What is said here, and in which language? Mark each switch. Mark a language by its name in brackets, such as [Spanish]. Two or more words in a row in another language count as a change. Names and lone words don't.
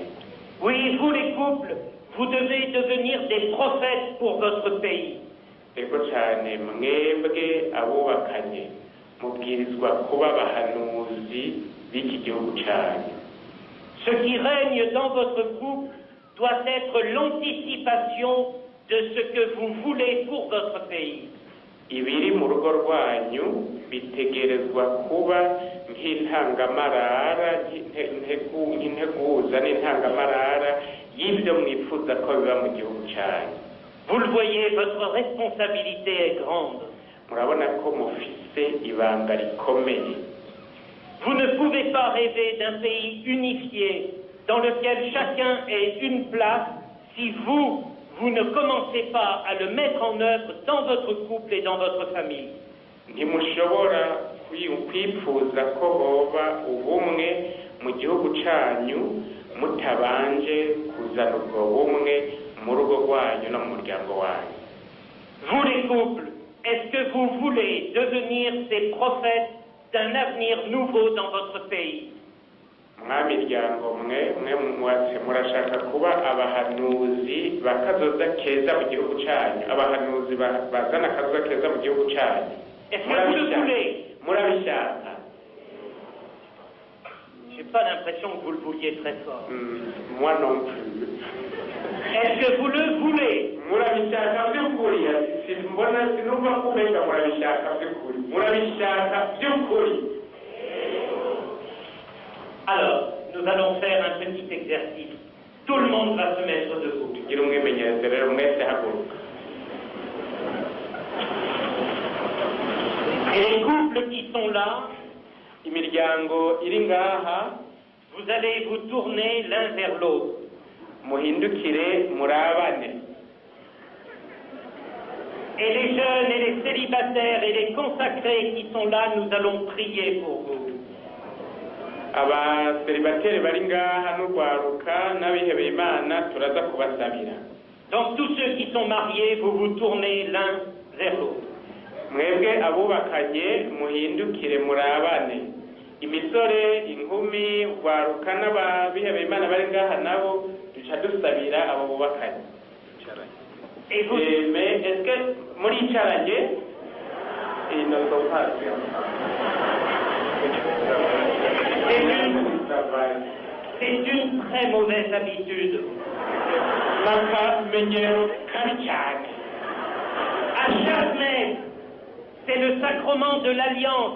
[French] Oui, vous les couples, vous devez devenir des prophètes pour votre pays. [Rundi] ego cyane mwebwe abubakanye mubwirizwa kuba abahanuzi b'iki gihugu cyanyu. [French] Ce qui règne dans votre couple doit être l'anticipation de ce que vous voulez pour votre pays. [Rundi] ibiri mu rugo rwanyu bitegerezwa kuba nk'intangamarara nk'integuza n'intangamarara y'ibyo mwifuza ko biba mu gihugu cyanyu. [French] Vous le voyez, votre responsabilité est grande. [Rundi] murabona ko mufise ibanga rikomeye. [French] Vous ne pouvez pas rêver d'un pays unifié dans lequel chacun ait une place si vous ne commencez pas à le mettre en œuvre dans votre couple et dans votre famille. [Rundi] ntimushobora kwifuza ko hoba ubumwe mu gihugu cyanyu mutabanje kuzana ubwo bumwe mu rugo rwanyu no mu muryango wanyu. [French] Vous les couples, est-ce que vous voulez devenir ces prophètes d'un avenir nouveau dans votre pays? [Rundi] mwamiryango mwe mwatse murashaka kuba abahanuzi bakazoza keza mu gihugu cyanyu, abahanuzi bazana akazoza keza mu gihugu cyanyu. [French] Est-ce que vous le voulez? [Rundi] murabishaka? [French] J'ai pas l'impression que vous le vouliez très fort. moi non plus. Est-ce que vous le voulez? [Rundi] murabishaka by'ukuri? simbona sinumva kubenga murabishaka by'ukuri? murabishaka by'ukuri? [French] Alors, nous allons faire un petit exercice. Tout le monde va se mettre debout. [Rundi] tugire umwimenyerezo rero mwese haguruka. [French] Et les couples qui sont là, [Rundi] imiryango iri ngaha, [French] vous allez vous tourner l'un vers l'autre. [Rundi] muhindukire murabane. [French] Et les jeunes et les célibataires et les consacrés qui sont là, nous allons prier pour vous. [Rundi] abaseribateri bari ngaha n'urwaruka n'abihebeye Imana turaza kubasabira. [French] Donc tous ceux qui sont mariés, vous vous tournez l'un vers l'autre. [Rundi] mwebwe abubakanye muhindukire murabane. imisore, inkumi, urwaruka n'abihebeye Imana bari ngaha nabo duca dusabira abo bubakanye. [French] Et vous... mais est-ce que muricaranye C'est une très mauvaise habitude. À chaque messe, c'est le sacrement de l'alliance.